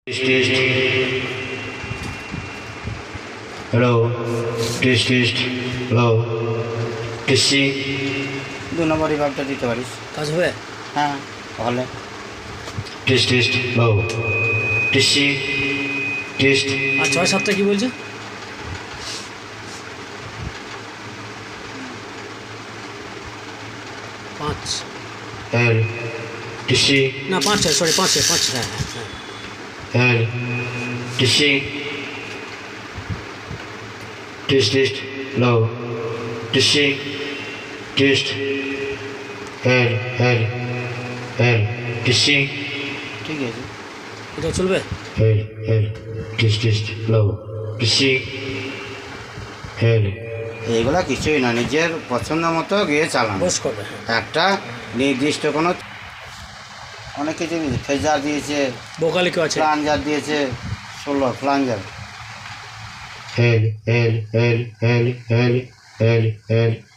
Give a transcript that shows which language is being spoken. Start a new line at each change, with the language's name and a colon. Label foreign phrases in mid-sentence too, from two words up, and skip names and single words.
Bangla: टेस्ट हेलो टेस्ट टेस्ट हेलो টেস্টি 2 নম্বর রিভাবটা দিতে পারিস, কাজ হবে। হ্যাঁ তাহলে টেস্ট টেস্ট হেলো টেস্টি টেস্ট আর 6-7টা কি বলছে? 5 हेल टेस्टी না 5 সরি 5 হ্যাঁ हेल टेस्टी टेस्ट टेस्ट हेलो टेस्टी टेस्ट हेल हेल हेल टेस्टी ঠিক আছে। এটা চলবে। हेल हेल टेस्ट टेस्ट हेलो टेस्टी हेल এইগুলা কিছুই না, নিজের পছন্দ মতো গিয়ে চালানো। বস করবে। একটা নির্দিষ্ট কোনো অনেক কিছু দিয়েছে, ফেজার দিয়েছে, ভোকালি কেউ আছে? ফ্লাঞ্জার দিয়েছে, 16 ফ্লাঞ্জার। हेल हेल हेल हेल हेल हेल हेल